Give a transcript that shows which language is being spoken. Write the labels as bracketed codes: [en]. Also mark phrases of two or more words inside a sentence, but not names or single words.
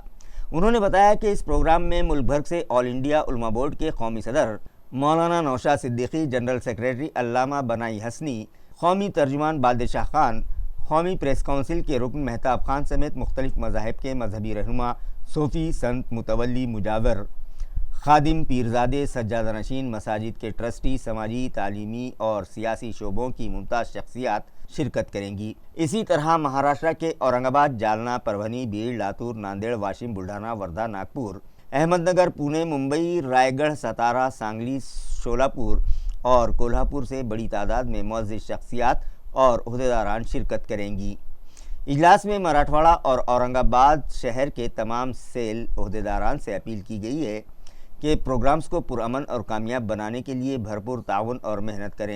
[ur] انہوں نے بتایا کہ اس پروگرام میں ملک بھر سے آل انڈیا علماء بورڈ کے قومی صدر مولانا نوشاد صدیقی، جنرل سیکریٹری علامہ بنائی حسنی، قومی ترجمان بادشاہ خان، قومی پریس کونسل کے رکن مہتاب خان سمیت مختلف مذاہب کے مذہبی رہنما، صوفی، سنت، متولی، مجاور، خادم، پیرزادے، سجادہ نشین، مساجد کے ٹرسٹی، سماجی، تعلیمی اور سیاسی شعبوں کی ممتاز شخصیات شرکت کریں گی۔ اسی طرح مہاراشٹر کے اورنگ آباد، جالنا، پربھنی، بیڑ، لاتور، ناندیڑ، واشم، بلڈھانا، وردھا، ناگپور، احمد نگر، پونے، ممبئی، رائے گڑھ، ستارہ، سانگلی، شولاپور اور کولہاپور سے بڑی تعداد میں معزز شخصیات اور عہدیداران شرکت کریں گی۔ اجلاس میں مراٹھواڑہ اور اورنگ آباد شہر کے تمام سیل عہدیداران سے اپیل کی گئی ہے کہ پروگرامز کو پرامن اور کامیاب بنانے کے لیے بھرپور تعاون اور محنت کریں۔